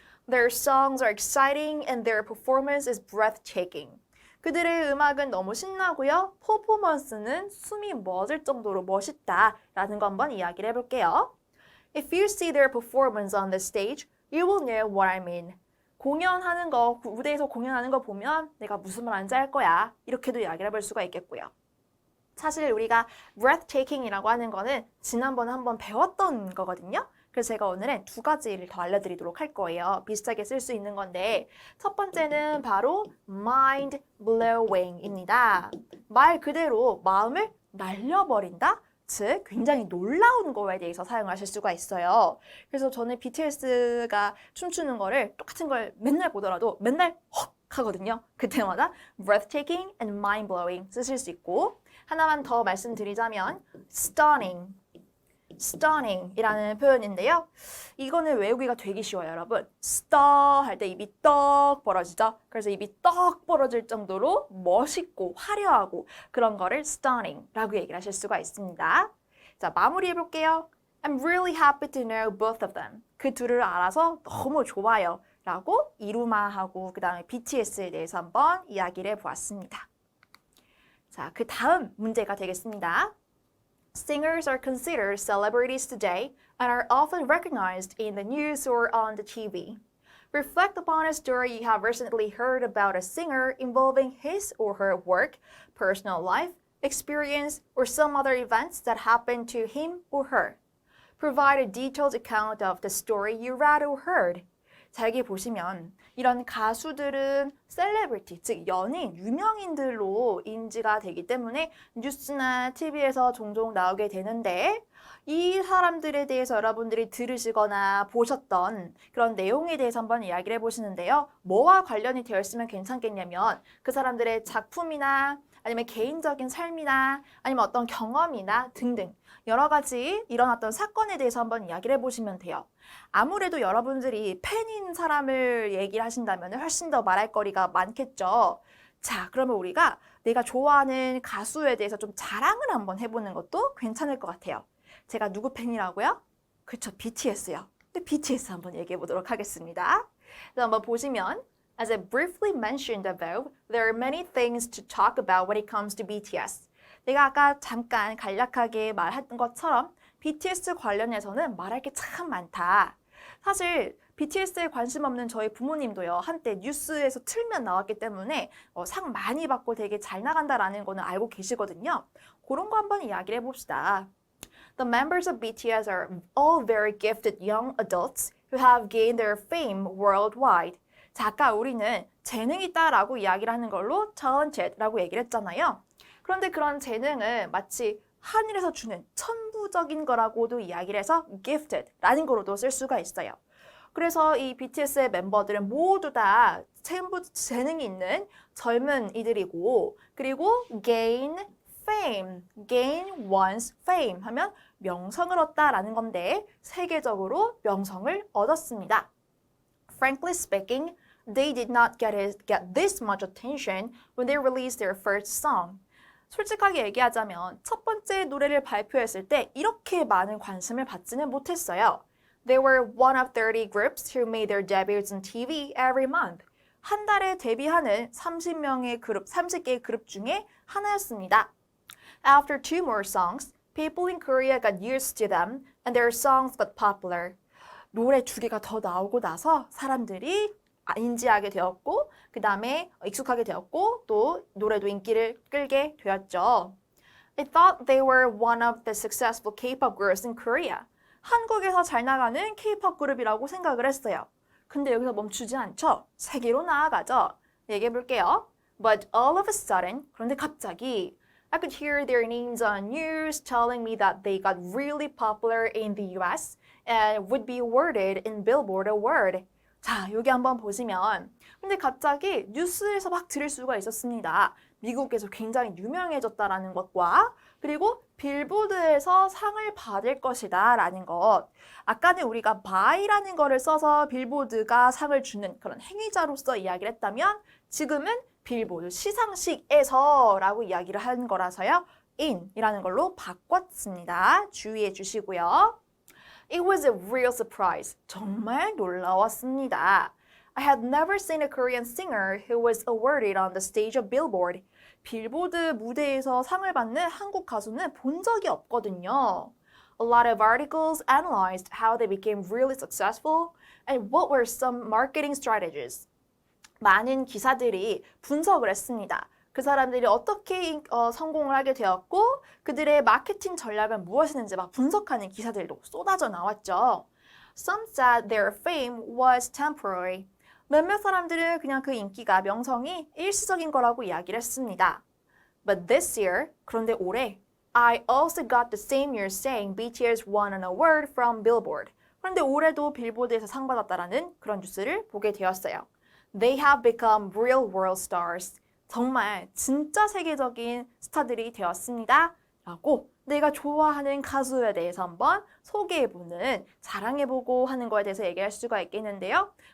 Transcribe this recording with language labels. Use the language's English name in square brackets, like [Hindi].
[English] Their songs are exciting and their performance is breathtaking. [Korean] 그들의 음악은 너무 신나고요. 퍼포먼스는 숨이 멎을 정도로 멋있다라는 거 한번 이야기를 해볼게요. [English] If you see their performance on the stage, you will know what I mean. [Korean] 공연하는 거, 무대에서 공연하는 거 보면 내가 무슨 말인지 알 거야. 이렇게도 이야기를 해볼 수가 있겠고요. 사실 우리가 breathtaking이라고 하는 거는 지난번에 한번 배웠던 거거든요. 그래서 제가 오늘은 2가지를 더 알려드리도록 할 거예요. 비슷하게 쓸 수 있는 건데 첫 번째는 바로 mind-blowing입니다. 말 그대로 마음을 날려버린다? 즉 굉장히 놀라운 거에 대해서 사용하실 수가 있어요. 그래서 저는 BTS가 춤추는 거를 똑같은 걸 맨날 보더라도 맨날 헉 하거든요. 그때마다 [English] breathtaking and mind-blowing [Korean] 쓰실 수 있고 하나만 더 말씀드리자면 stunning. stunning이라는 표현인데요. 이거는 외우기가 되게 쉬워요, 여러분. star 할 때 입이 떡 벌어지죠. 그래서 입이 떡 벌어질 정도로 멋있고 화려하고 그런 거를 stunning라고 얘기를 하실 수가 있습니다. 자, 마무리해 볼게요. [English] I'm really happy to know both of them. [Korean] 그 둘을 알아서 너무 좋아요. 라고 이루마하고 그 다음에 BTS에 대해서 한번 이야기를 해보았습니다. 자, 그 다음 문제가 되겠습니다. [English] Singers are considered celebrities today and are often recognized in the news or on the TV. Reflect upon a story you have recently heard about a singer involving his or her work, personal life, experience, or some other events that happened to him or her. Provide a detailed account of the story you read or heard. [Korean] 자, 여기 보시면 이런 가수들은 셀레브리티, 즉 연예인, 유명인들로 인지가 되기 때문에 뉴스나 TV에서 종종 나오게 되는데 이 사람들에 대해서 여러분들이 들으시거나 보셨던 그런 내용에 대해서 한번 이야기를 해보시는데요. 뭐와 관련이 되어 있으면 괜찮겠냐면 그 사람들의 작품이나 아니면 개인적인 삶이나 아니면 어떤 경험이나 등등 여러 가지 일어났던 사건에 대해서 한번 이야기를 해보시면 돼요. 아무래도 여러분들이 팬인 사람을 얘기를 하신다면 훨씬 더 말할 거리가 많겠죠. 자, 그러면 우리가 내가 좋아하는 가수에 대해서 좀 자랑을 한번 해보는 것도 괜찮을 것 같아요. 제가 누구 팬이라고요? 그렇죠, BTS요. 근데 BTS 한번 얘기해 보도록 하겠습니다. 그래서 한번 보시면 [English] As I briefly mentioned above, there are many things to talk about when it comes to BTS. [Korean] 내가 아까 잠깐 간략하게 말했던 것처럼 BTS 관련해서는 말할 게 참 많다. 사실 BTS에 관심 없는 저희 부모님도요. 한때 뉴스에서 틀면 나왔기 때문에 상 많이 받고 되게 잘 나간다라는 거는 알고 계시거든요. 그런 거 한번 이야기를 해봅시다. [English] The members of BTS are all very gifted young adults who have gained their fame worldwide. [Korean] 자, 아까 우리는 재능이 있다라고 이야기를 하는 걸로 tالented라고 얘기를 했잖아요. 그런데 그런 재능을 마치 하늘에서 주는 천부적인 거라고도 이야기를 해서 gifted라는 거로도 쓸 수가 있어요. 그래서 이 BTS의 멤버들은 모두 다 재능이 있는 젊은 이들이고 그리고 [English] gain fame, gain one's fame [Korean] 하면 명성을 얻다라는 건데 세계적으로 명성을 얻었습니다. [English] Frankly speaking, they did not get this much attention when they released their first song. [Korean] 솔직하게 얘기하자면 첫 번째 노래를 발표했을 때 이렇게 많은 관심을 받지는 못했어요. [English] They were one of 30 groups who made their debuts on TV every month. [Korean] 한 달에 데뷔하는 30개의 그룹 중에 하나였습니다. [English] After two more songs, people in Korea got used to them and their songs got popular. [Korean] 노래 두 개가 더 나오고 나서 사람들이 인지하게 되었고 그 다음에 익숙하게 되었고 또 노래도 인기를 끌게 되었죠. [English] I thought they were one of the successful K-pop groups in Korea. [Korean] 한국에서 잘 나가는 K-pop 그룹이라고 생각을 했어요. 근데 여기서 멈추지 않죠. 세계로 나아가죠. 얘기해 볼게요. [English] But all of a sudden, [Korean] 그런데 갑자기 [English] I could hear their names on news telling me that they got really popular in the US and would be awarded in Billboard Award. [Korean] 자, 여기 한번 보시면 근데 갑자기 뉴스에서 막 들을 수가 있었습니다. 미국에서 굉장히 유명해졌다라는 것과 그리고 빌보드에서 상을 받을 것이다 라는 것. 아까는 우리가 by라는 거를 써서 빌보드가 상을 주는 그런 행위자로서 이야기를 했다면 지금은 빌보드 시상식에서 라고 이야기를 한 거라서요. in 이라는 걸로 바꿨습니다. 주의해 주시고요. [English] It was a real surprise. [Korean] 정말 놀라웠습니다. [English] I had never seen a Korean singer who was awarded on the stage of Billboard. [Korean] 빌보드 무대에서 상을 받는 한국 가수는 본 적이 없거든요. [English] A lot of articles analyzed how they became really successful and what were some marketing strategies. [Korean] 많은 기사들이 분석을 했습니다. 그 사람들이 어떻게 성공을 하게 되었고 그들의 마케팅 전략은 무엇이었는지 막 분석하는 기사들도 쏟아져 나왔죠. [English] Some said their fame was temporary. [Korean] 몇몇 사람들은 그냥 그 인기가 명성이 일시적인 거라고 이야기를 했습니다. [English] But this year, [Korean] 그런데 올해 [English] I also got the same year saying BTS won an award from Billboard. [Korean] 그런데 올해도 빌보드에서 상 받았다라는 그런 뉴스를 보게 되었어요. [English] They have become real world stars. [Korean] 정말 진짜 세계적인 스타들이 되었습니다. 라고 내가 좋아하는 가수에 대해서 한번 소개해보는, 자랑해보고 하는 거에 대해서 얘기할 수가 있겠는데요.